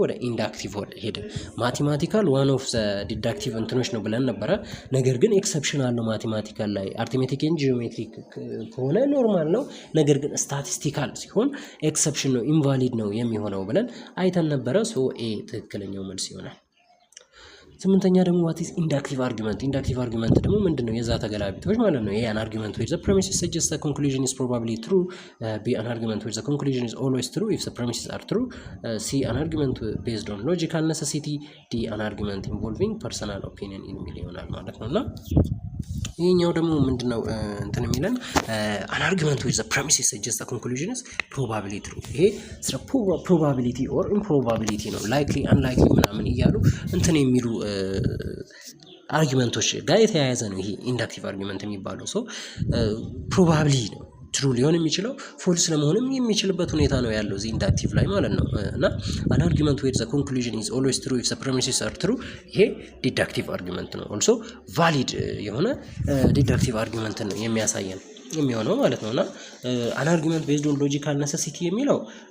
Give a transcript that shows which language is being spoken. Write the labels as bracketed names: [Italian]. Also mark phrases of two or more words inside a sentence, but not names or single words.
[Amharic] ወደ ኢንዳክቲቭ ሄደ። [English] mathematical one of the deductive [Amharic] እንትኖች ነው ብለን ነበረ። ነገር ግን ኤክሰፕሽን አለው ማቴማቲካል ላይ። [English] arithmetic and geometric [Amharic] ከሆነ ኖርማል ነው። ነገር ግን ስታቲስቲካል ሲሆን ኤክሰፕሽን ነው፣ ኢንቫሊድ ነው የሚሆነው ብለን አይተን ነበረ። ሶ ኤ ትክክለኛው መልስ ይሆናል። ስምንተኛ ደግሞ [English] what is inductive argument? inductive argument [Amharic] ደግሞ ምንድነው? የዛ ተገላቢጦች ማለት ነው። ይሄ [English] an argument where the premises suggest the conclusion is probably true, B an argument where the conclusion is always true if the premises are true, C an argument based on logical necessity, D an argument involving personal opinion [Amharic] የሚል ይሆናል ማለት ነውና ይሄኛው ደግሞ ምንድነው እንትን የሚለን [English] an argument with the premises suggest the conclusion is probably true። [Amharic] ይሄ ስለ [English] probability or improbability ነው። likely unlikely [Amharic] ምናምን እያሉ እንትን የሚሉ አርጊመንቶች ጋር የተያያዘ ነው ይሄ [English] inductive argument [Amharic] የሚባለው። [English] so probably [Amharic] ነው ትሩ ሊሆን የሚችለው ፎልስ ለመሆንም የሚችልበት ሁኔታ ነው ያለው እዚህ ኢንዳክቲቭ ላይ ማለት ነው። እና [English] an argument where the conclusion is always true if the premises are true [Amharic] ይሄ [English] deductive argument [Amharic] ነው። [English] also valid [Amharic] የሆነ [English] deductive argument [Amharic] ነው የሚያሳየን የሚሆነው ማለት ነው። እና [English] an argument based on logical necessity [Amharic] የሚለው